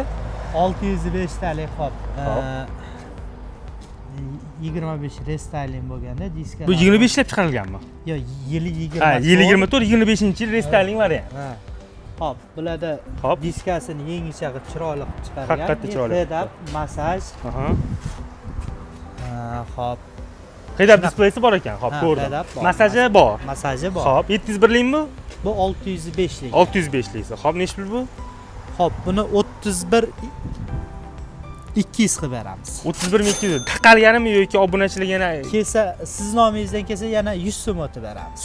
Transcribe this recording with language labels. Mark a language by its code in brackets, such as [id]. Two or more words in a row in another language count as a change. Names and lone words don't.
[uz] 605 talik hop. 25 restyling bo'lganda diska. Bu 25 ishlab chiqarilganmi? Yo'q, yili 20. Ha, yili 24, 25-yil restyling variant. Hop, bularda diskasini yangicha qilib chiroyli qilib chiqargan. Haqiqatda chiroyli. Head-up, massaj. Hop. Head-up displeysi bor ekan, hop, ko'rdim. Massaji bor. Masaji bor. Hop, 701likmi? Bu 605lik. 605lik. Hop, necha pul bu? Hop, buni 31 200 qilib beramiz. 31200. Taqalganimi yoki obunachilik yana kelsa, siz nomingizdan kelsa yana 100 so'm o'tib beramiz.